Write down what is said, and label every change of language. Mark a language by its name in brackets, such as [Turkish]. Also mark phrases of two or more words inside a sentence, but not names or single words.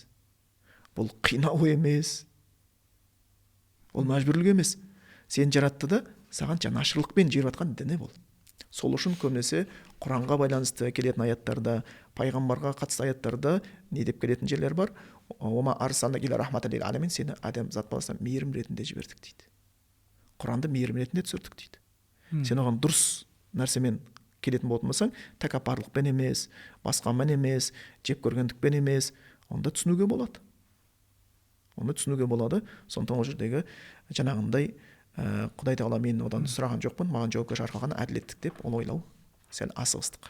[Kazakh] Бұл қинау емес. Ол мәжбүрлік емес. Сен жаратты да, саған жанашырлықпен жіберіп жатқан діні бұл. Сол үшін көбінесе Құранға байланысты келетін аяттарда, пайғамбарға қатысты аяттарда не деп келетін жерлер бар? [Arabic] وما أرسلناك إلا رحمة للعالمين, [Kazakh] сені адам зат баласына мейірім ретінде жібердік дейді. Құранды мейірім ретінде түсірдік дейді. Сен оған дұрыс нәрсемен келетін болатын болсаң, тәкаппарлықпен емес, басқамен емес, жеп көргендікпен емес, онда түсінуге болады. Сондықтан ол жердегі жаңағындай Құдай Тағала мен одан сұраған жоқпын, маған жауапкершілік арқалаған әділеттік деп ол ойлау сәл асығыстық.